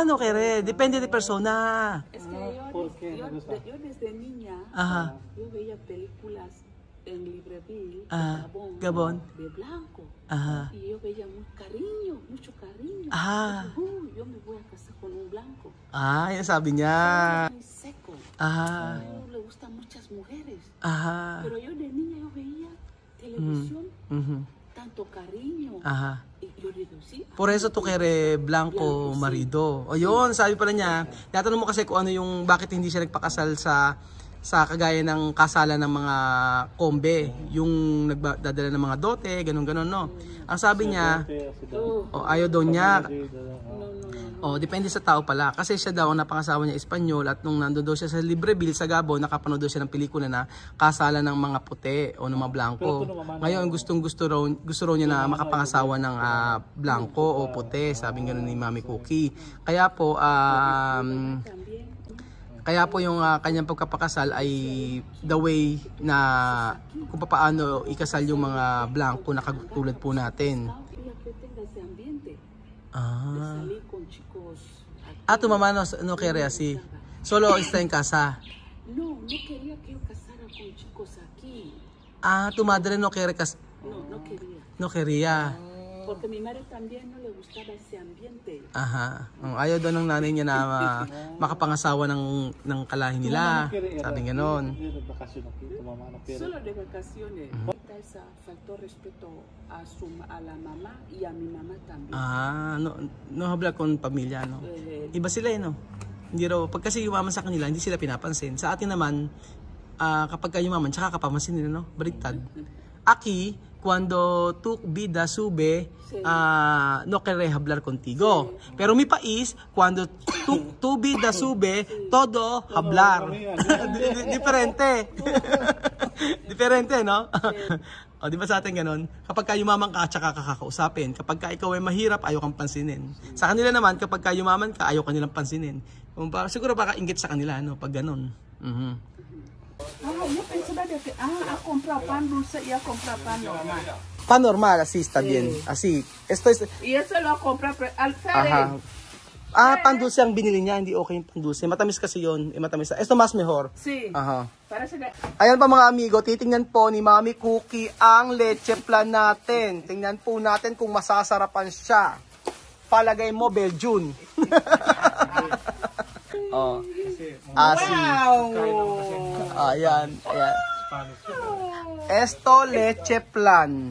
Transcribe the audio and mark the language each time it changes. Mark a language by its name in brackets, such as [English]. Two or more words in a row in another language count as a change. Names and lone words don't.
[Spanish] No querés. Depende de persona. Es que yo desde niña, yo veía películas en Libreville, Gabón, de blanco. Y yo veía mucho cariño. Yo me voy a casar con un blanco. [Filipino] Yan sabi niya. [Spanish] Muy seco. A él le gustan muchas mujeres. Pero yo de niña yo veía televisión, tanto cariño. Y yo digo, sí. Por eso tu kere blanco marido. [Filipino] O yun, sabi pala niya. Natanong mo kasi kung ano yung bakit hindi siya nagpakasal sa kagaya ng kasalan ng mga kombe, yung nagdadala ng mga dote, ganun-ganon, no? Ang sabi niya, ayaw daw niya. Depende sa tao pala. Kasi siya daw, ang napangasawa niya Espanyol, at nung nandun daw siya sa Libreville, sa Gabon, nakapanood daw siya ng pelikula na kasalan ng mga puti o ng mga blanco. Ngayon, gusto raw niya na makapangasawa ng blanco o puti, sabi nga ni Mami Cookie. Kaya po yung kanyang pagkapakasal ay [English] the way [Filipino] na kung paano ikasal yung mga blanco na katulad po natin. [Spanish] Tu mamá no quiere así. Solo está en casa. No quería que yo casara con chicos aquí. Tu madre no quiere casar. No quería. No quería. Porque mi madre también no le gustaba ese ambiente. [Filipino] Ayaw daw ng nanay niya na makapangasawa ng kalahi nila. Sabi gano'n. [Spanish] Solo de vacaciones. Faltó respeto a la mamá y a mi mamá también. No habla con pamilya, no? [Filipino] Iba sila no? Hindi raw, pag kasi yumaman sa kanila, hindi sila pinapansin. Sa atin naman, kapag ka yumaman, tsaka kapamansin nila, no? Baliktad. [Spanish] Aki, cuando tu vida sube, no querré hablar contigo. Pero mi país, cuando tu vida sube, todo hablar. Diferente. Diferente, no? [Filipino] O, di ba sa atin ganun? Kapag ka yumaman ka, tsaka kakausapin. Kapag ka ikaw ay mahirap, ayaw kang pansinin. Sa kanila naman, kapag ka yumaman ka, ayaw kanilang pansinin. Siguro baka inggit sa kanila, no? Pag ganun. [Spanish] Yo pensaba de que, a comprar pan dulce y a comprar pan normal. Pan normal, así está bien. Así. Esto es... Y eso lo compra al Ajá. Fere. Pan dulce [Filipino] ang binili niya, hindi okay yung [Spanish] pan dulce. [Filipino] Matamis kasi yun. Matamis. [Spanish] Esto mas mejor. Sí. Aha. Parece que... [Filipino] Ayan pa mga amigo, titingnan po ni Mami Cookie ang leche plan natin. Tingnan po natin kung masasarapan siya. Palagay mo, Belgian. Oh. Wow! Ayan, ayan. [Spanish] Esto leche plan.